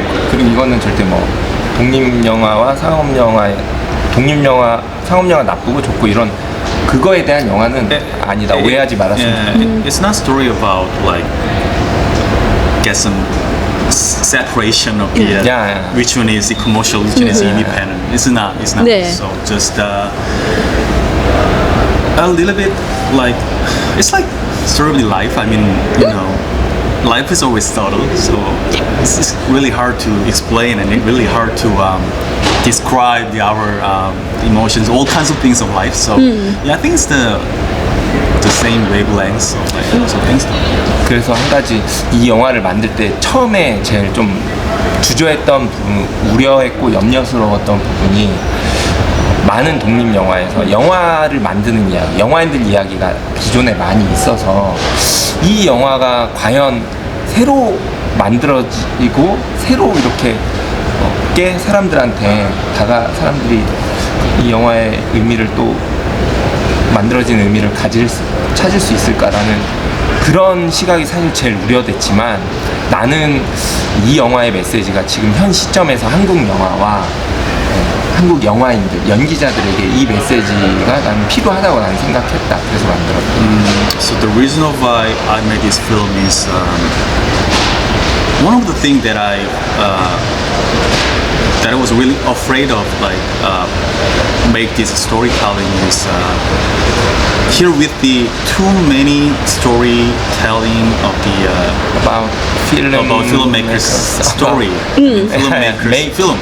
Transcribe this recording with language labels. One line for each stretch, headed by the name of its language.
Korean: 그리고 이거는 절대 뭐 독립 영화와 상업 영화의 상업 영화 나쁘고 좋고 이런 그거에 대한 영화는 아니다. 오해하지 말았으면
English: It's not story about like get some separation of the which one is the commercial, which one is independent. It's not.
Korean: 네.
English: So just a little bit like it's like sort of the life. I mean, you know, life is always subtle, so it's really hard to explain and really hard to describe our emotions, all kinds of things of life. So yeah, I think it's the same wavelengths of like lots of things.
Korean: 그래서 한 가지 이 영화를 만들 때 처음에 제일 좀 주저했던 부분, 우려했고 염려스러웠던 부분이 많은 독립 영화에서 영화를 만드는 이야기, 영화인들 이야기가 기존에 많이 있어서 이 영화가 과연 새로 만들어지고 새로 이렇게 사람들한테 사람들이 이 영화의 의미를 또 만들어진 의미를 찾을 수 있을까라는 그런 시각이 사실 제일 우려됐지만 나는 이 영화의 메시지가 지금 현 시점에서 한국 영화와 한국 영화인들, 연기자들에게 이 메시지가 나는 필요하다고 나는 생각했다. 그래서 만들었다.
English: So the reason of why I made this film is one of the things that I was really afraid of, like make this storytelling is here with the too many storytelling of the about filmmakers story, filmmakers film.